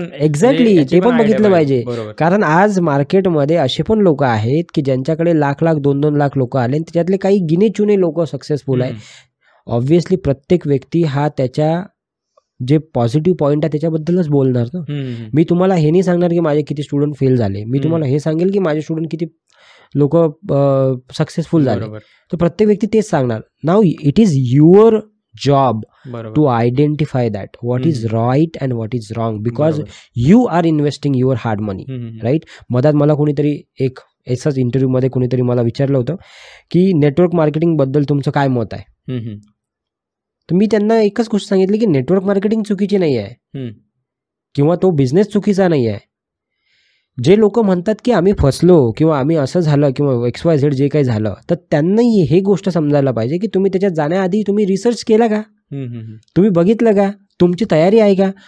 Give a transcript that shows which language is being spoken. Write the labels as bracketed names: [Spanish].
[Marathi] Exactly, ते पण बघितलं पाहिजे. कारण आज मार्केटमध्ये असे पण लोक आहेत की ज्यांच्याकडे लाख 2-2 लाख लोक आले, त्याच्यातले काही गिने चुने लोक सक्सेसफुल आहे. ऑब्व्हियसली प्रत्येक व्यक्ती हा त्याच्या जे पॉझिटिव्ह पॉईंट आहे त्याच्याबद्दलच बोलणार ना. मी तुम्हाला हे नाही सांगणार की माझे किती स्टुडंट फेल झाले, मी तुम्हाला हे सांगेल की माझे स्टुडंट किती लोक सक्सेसफुल झाले. तर प्रत्येक व्यक्ती तेच सांगणार. [English] Now it is your job to identify that what is right and what is wrong, because you are investing your hard money, right? [Marathi] मधात मला कोणीतरी एक असाच इंटरव्ह्यू मध्ये कोणीतरी मला विचारलं होतं की नेटवर्क मार्केटिंग बद्दल तुमचं काय मत आहे. तर मी त्यांना एकच गोष्ट सांगितली की नेटवर्क मार्केटिंग चुकीची नाही आहे किंवा तो बिझनेस चुकीचा नाही आहे. जे लोक म्हणतात की आम्ही फसलो किंवा आम्ही असं झालं किंवा XYZ जे काही झालं, तर त्यांना हे गोष्ट समजायला पाहिजे की तुम्ही त्याच्यात जाण्याआधी तुम्ही रिसर्च केला का, तुम्ही बघितलं का, तुमची तयारी आहे का.